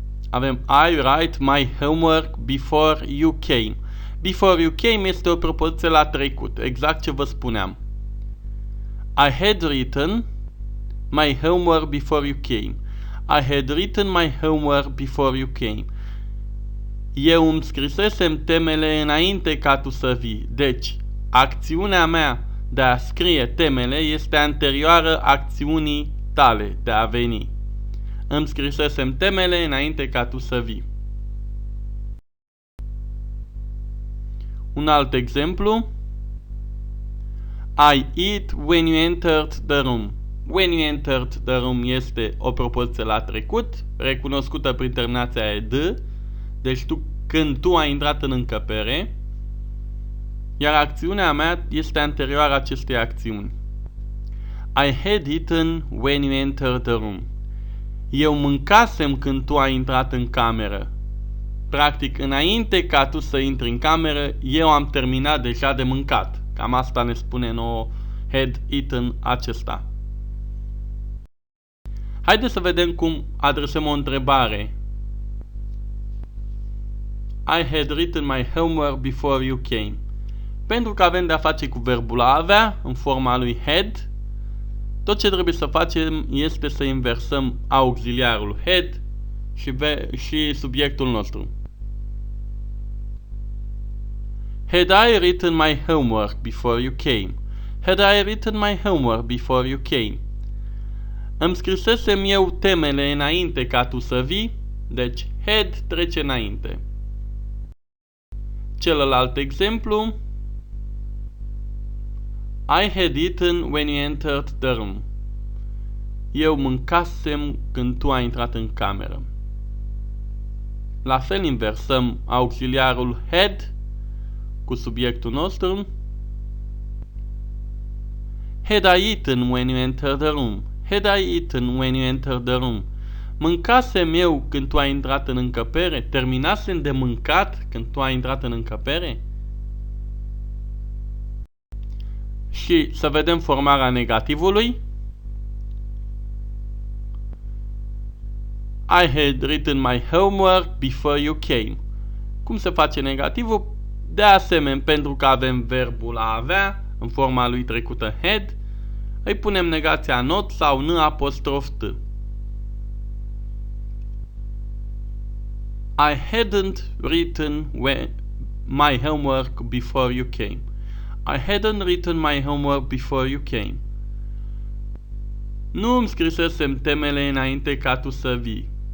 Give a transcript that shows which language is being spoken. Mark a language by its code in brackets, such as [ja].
[en] Avem I write my homework before you came. Before you came [ro] este o propoziție la trecut, exact ce vă spuneam. [en] I had written my homework before you came. I had written my homework before you came. [ro] Eu îmi scrisesem temele înainte ca tu să vii. Deci, acțiunea mea de a scrie temele este anterioară acțiunii tale de a veni. Îmi scrisesem temele înainte ca tu să vii. Un alt exemplu. [en] I eat when you entered the room. When you entered the room [ro] este o propoziție la trecut, recunoscută prin terminația ed, deci când tu ai intrat în încăpere, iar acțiunea mea este anterioară acestei acțiuni. [en] I had eaten when you entered the room. [ro] Eu mâncasem când tu ai intrat în cameră. Practic, înainte ca tu să intri în cameră, eu am terminat deja de mâncat. Cam asta ne spune nouă had eaten acesta. Haideți să vedem cum adresăm o întrebare. [en] I had written my homework before you came. [ro] Pentru că avem de-a face cu verbul a avea, în forma lui had, tot ce trebuie să facem este să inversăm auxiliarul had și subiectul nostru. [en] Had I written my homework before you came? Had I written my homework before you came? [ro] Îmi scrisesem eu temele înainte ca tu să vii, deci had trece înainte. Celălalt exemplu. [en] I had eaten when you entered the room. [ro] Eu mâncasem când tu ai intrat în cameră. La fel inversăm auxiliarul had cu subiectul nostru. [en] Had I eaten when you entered the room? Had I eaten when you entered the room? [ro] Mâncasem eu când tu ai intrat în încăpere? Terminasem de mâncat când tu ai intrat în încăpere? Și să vedem formarea negativului. [en] I had written my homework before you came. [ro] Cum se face negativul? De asemenea, pentru că avem verbul a avea, în forma lui trecută had, îi punem negația not sau n apostrof t. [en] I hadn't written my homework before you came. I hadn't written my homework before you came. [ro] Nu îmi scrisesem temele înainte ca tu să vii.